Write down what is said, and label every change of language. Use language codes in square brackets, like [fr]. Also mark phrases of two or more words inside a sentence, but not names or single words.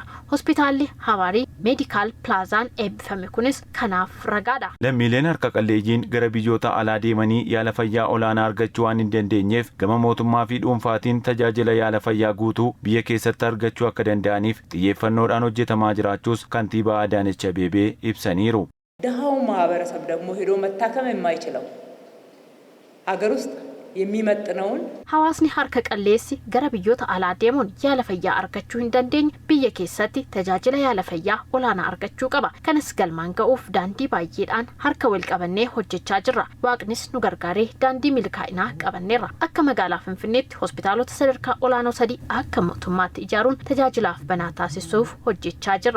[om] Hospitaalli Habaarii Meedikaal Pilaazaan eebbifame kunis kanaaf ragaadha. Lammiileen harka qalleeyyiin gara biyyoota alaa deemanii yaala fayyaa olaanaa argachuu waan hin dandeenyeef gama mootummaa fi dhuunfaatiin tajaajila yaala fayyaa guutuu biyya keessatti argachuu akka danda'aniif xiyyeeffannoodhaan hojjetamaa jiraachuus kantiibaa Adaanech Abeebee ibsaniiru. [am] ድሃው ማህበረሰብ ደግሞ ሄዶ መታከም የማይችለው ሀገር ውስጥ የሚመጥነውን [om] hawaasni harka qalleessi gara biyyoota alaa deemuun yaala fayyaa argachuu hin dandeenye biyya keessatti tajaajila yaala fayyaa olaanaa argachuu qaba. Kanas galmaan ga'uuf daandii baay'eedhaan harka wal qabannee hojjechaa jirra. Waaqnis nu gargaaree daandii milkaa'inaa qabanneerra. Akka magaalaa Finfinneetti hospitaalota sadarkaa olaanoo 3 akka mootummaatti ijaaruun tajaajilaaf banaa taasisuuf hojjechaa jirra.